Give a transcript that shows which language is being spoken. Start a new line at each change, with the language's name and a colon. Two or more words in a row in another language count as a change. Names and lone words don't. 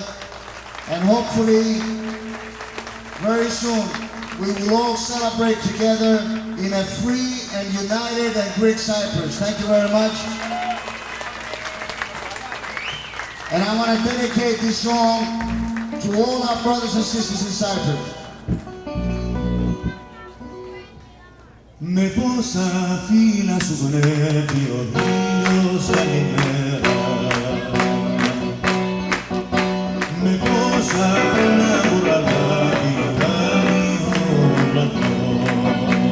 English: And hopefully, very soon, we will all celebrate together in a free and united and great Cyprus. Thank you very much. And I want to dedicate this song to all our brothers and sisters in Cyprus.
Greek: Με πόσα φύλλα σου γνεύει ο ήλιος όλη μέρα. Με πόσα φύλλα ουρανάδι κάνει ο ουρανός.